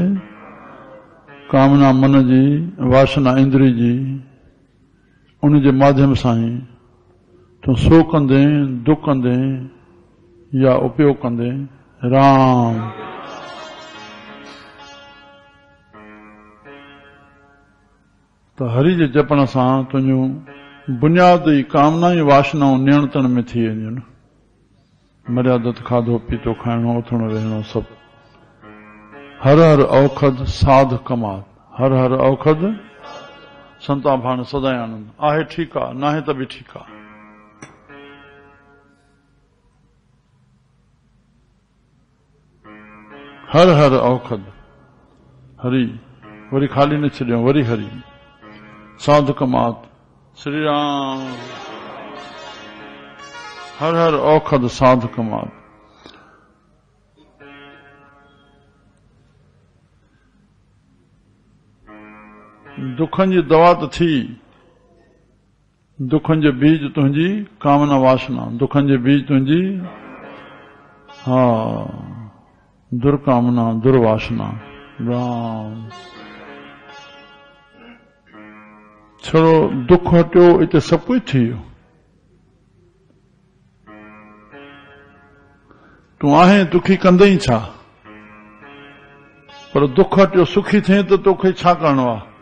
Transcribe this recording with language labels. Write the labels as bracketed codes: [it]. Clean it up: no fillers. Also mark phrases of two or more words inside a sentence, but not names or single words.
[sd] कामना मन जी, वासना इंद्री जी, उन जे माध्यम सां ई तूं सो कंदे, दुख कंदे या उपयोग कंदे राम। त हरि जे जपण सां तुंहिंजूं बुनियादी कामनाऊं वासनाऊं नियंत्रण में थी वेंदियूं न। मर्यादित खाधो पीतो खाइणो, उथणो वेहणो सभु। [pa] हर हर औखद साध कमात। हर हर औखद संता भाण सदाई आनंद। [sd] आहे ठीकु आहे, नाहे त बि ठीकु आहे। [pa] हर हर औखद हरि, [sd] वरी खाली न छॾियो, वरी हरि। [pa] साध कमात श्री राम। हर हर औखद साध कमात। [sd] दुखनि जी दवा त थी। दुखनि जो बीज तुंहिंजी कामना वासना। दुखनि जो बीज तुंहिंजी हा दुर्कामना दुर्वासना। राम। छड़ो दुख हटियो, इते सभु कुछ थी वियो। तूं आहे दुखी कंदई छा? पर दुख हटियो सुखी थिए त तोखे छा करणो आहे?